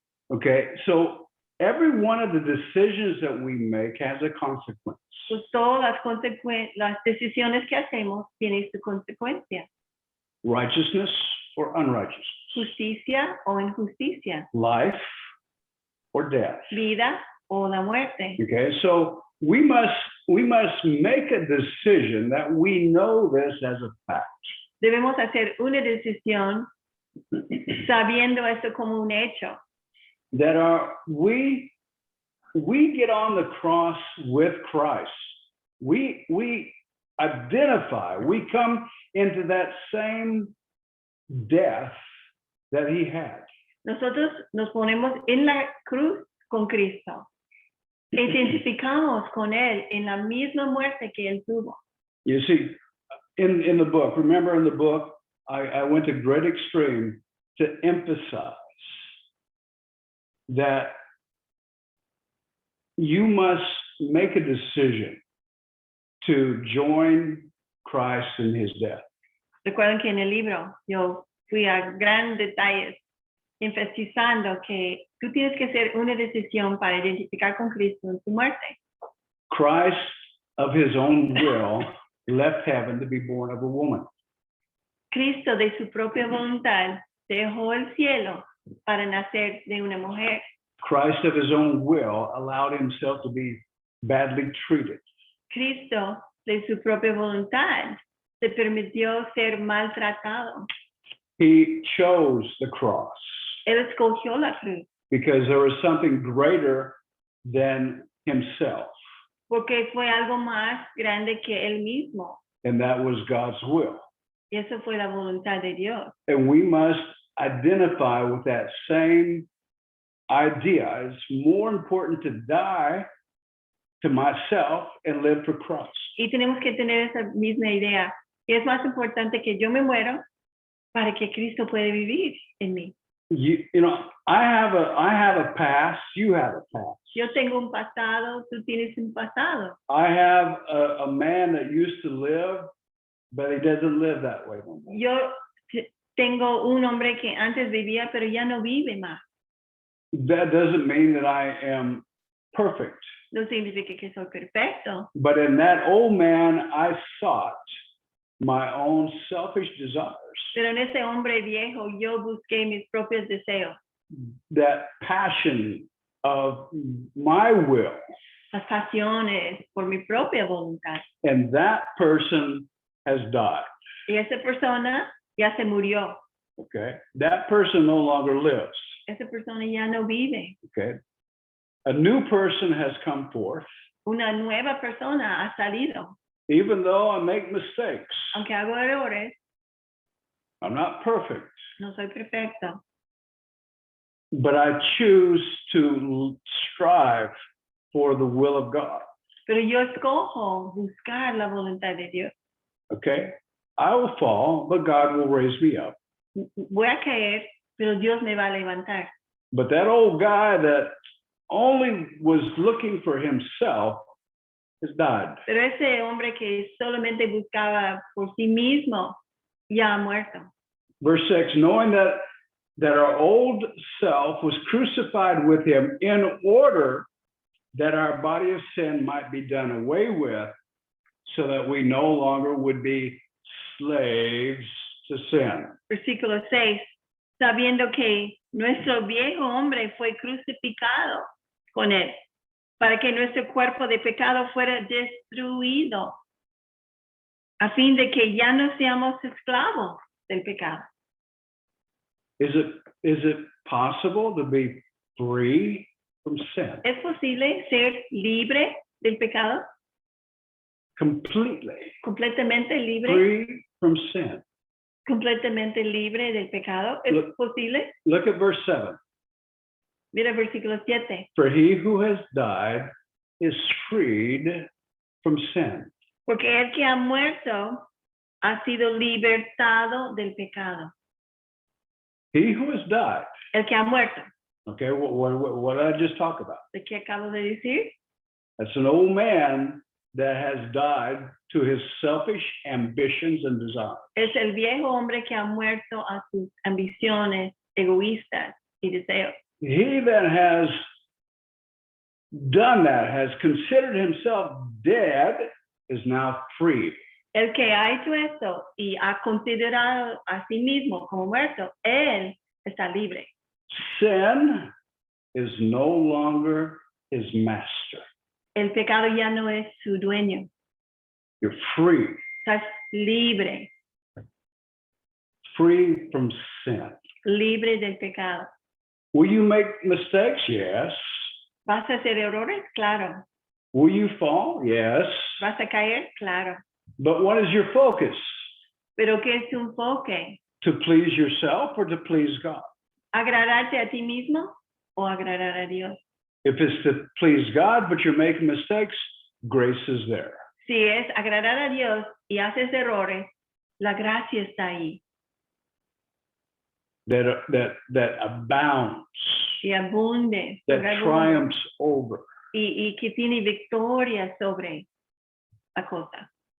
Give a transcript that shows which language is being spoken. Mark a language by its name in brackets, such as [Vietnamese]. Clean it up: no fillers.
[English] Okay, so every one of the decisions that we make has a consequence. [Spanish] Pues todas las decisiones que hacemos tienen su consecuencia. [English] Righteousness or unrighteousness. [Spanish] Justicia o injusticia. [English] Life or death. [Spanish] Vida o la muerte. [English] Okay, so we must make a decision that we know this as a fact. [Spanish] Debemos hacer una decisión sabiendo esto como un hecho. [English] That we we get on the cross with Christ. We identify, we come into that same death that he had. [Spanish] Nosotros nos ponemos en la cruz con Cristo. Identificamos con él en la misma muerte que él tuvo. [English] You see, in the book, remember in the book, I went to great extreme to emphasize that you must make a decision to join Christ in his death. [Spanish] Recuerden que en el libro yo fui a gran detalles enfatizando que tú tienes que hacer una decisión para identificar con Cristo en su muerte. [English] Christ, of his own will, left heaven to be born of a woman. [Spanish] Cristo de su propia voluntad dejó el cielo para nacer de una mujer. [English] Christ, of his own will, allowed himself to be badly treated. [Spanish] Cristo de su propia voluntad se permitió ser maltratado. [English] He chose the cross [Spanish] Él escogió la cruz [English] because there was something greater than himself, [Spanish] porque fue algo más grande que él mismo. [English] and that was God's will. [Spanish] Y eso fue la voluntad de Dios. [English] And we must identify with that same idea. It's more important to die to myself and live for Christ. [Spanish] Y tenemos que tener esa misma idea. Que es más importante que yo me muero para que Cristo pueda vivir en mí. [English] You know, I have a past, you have a past. [Spanish] Yo tengo un pasado, tú tienes un pasado. [English] I have a man that used to live, but he doesn't live that way no more. [Spanish] Yo tengo un hombre que antes vivía, pero ya no vive más. [English] That doesn't mean that I am perfect. [Spanish] No significa que soy perfecto. [English] But in that old man, I sought my own selfish desires, [Spanish] Pero en ese hombre viejo yo busqué mis propios deseos, [English] that passion of my will. [Spanish] las pasiones por mi propia voluntad. [English] And that person has died. [Spanish] Y esa persona ya se murió. [English] Okay. That person no longer lives. [Spanish] Esa persona ya no vive. [English] Okay. A new person has come forth. [Spanish] Una nueva persona ha salido. [English] Even though I make mistakes, [Spanish] Aunque hago errores, [English] I'm not perfect, [Spanish] no soy perfecto. [English] but I choose to strive for the will of God. [Spanish] Pero yo escojo buscar la voluntad de Dios. [English] Okay. I will fall, but God will raise me up. [Spanish] Voy a caer, pero Dios me va a levantar. [English] But that old guy that only was looking for himself has died. [Spanish] Pero ese hombre que solamente buscaba por sí mismo ya ha muerto. [English] Verse 6, knowing that our old self was crucified with him in order that our body of sin might be done away with, so that we no longer would be slaves to sin. [Spanish] Versículo 6, sabiendo que nuestro viejo hombre fue crucificado con él, para que nuestro cuerpo de pecado fuera destruido, a fin de que ya no seamos esclavos del pecado. [English] Is it possible to be free from sin? [Spanish] ¿Es posible ser libre del pecado? [English] Completely [Spanish] ¿Completamente libre? [English] free from sin. [Spanish] ¿Completamente libre del pecado? ¿Es [English] Look. [Spanish] posible? [English] Look at verse 7. [Spanish] Mira versículo 7. [English] For he who has died is freed from sin. [Spanish] Porque el que ha muerto ha sido libertado del pecado. [English] He who has died. [Spanish] El que ha muerto. [English] Okay, what did I just talk about? [Spanish] ¿De qué acabo de decir? [English] That's an old man that has died to his selfish ambitions and desires. [Spanish] Es el viejo hombre que ha muerto a sus ambiciones egoístas y deseos. [English] He that has done that, has considered himself dead, is now free. [Spanish] El que ha hecho esto y ha considerado a sí mismo como muerto, él está libre. [English] Sin is no longer his master. [Spanish] El pecado ya no es su dueño. [English] You're free, [Spanish] Estás libre, [English] free from sin. [Spanish] libre del pecado. [English] Will you make mistakes? Yes. [Spanish] ¿Vas a hacer errores? Claro. [English] Will you fall? Yes. [Spanish] ¿Vas a caer? Claro. [English] But what is your focus? [Spanish] Pero ¿qué es tu enfoque? [English] To please yourself or to please God? [Spanish] ¿Agradarte a ti mismo o agradar a Dios? [English] If it's to please God, but you're making mistakes, grace is there. [Spanish] Si es agradar a Dios y haces errores, la gracia está ahí [English] That abounds, [Spanish] y abunde [English] that [Spanish] sobre abunde, [English] triumphs over. [Spanish] y que tiene victoria sobre la cosa.